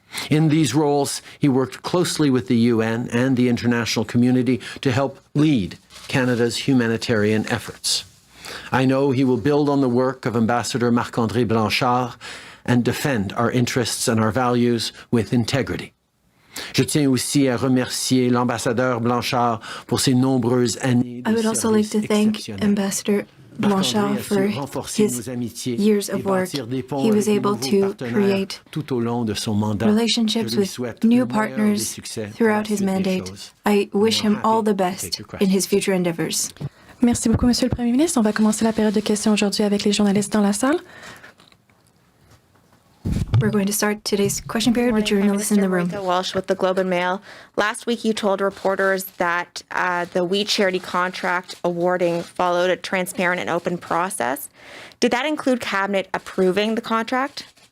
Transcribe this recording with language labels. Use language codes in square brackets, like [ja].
[en] In these roles, he worked closely with the UN and the international community to help lead Canada's humanitarian efforts. I know he will build on the work of Ambassador Marc-André Blanchard and defend our interests and our values with integrity. [fr] Je tiens aussi à remercier l'ambassadeur Blanchard pour ses nombreuses années de [en] I would also like to thank Ambassador Blanchard for his years of work. He was able to create relationships with new partners throughout his mandate. I wish him all the best in his future endeavors. [fr] Merci beaucoup, Monsieur le Premier ministre. On va commencer la période de questions aujourd'hui avec les journalistes dans la salle. [en] We're going to start today's question period with journalists in the room. Walsh with the Globe and Mail. Last week, you told reporters that the We Charity contract awarding followed a transparent and open process. Did that include Cabinet approving the contract?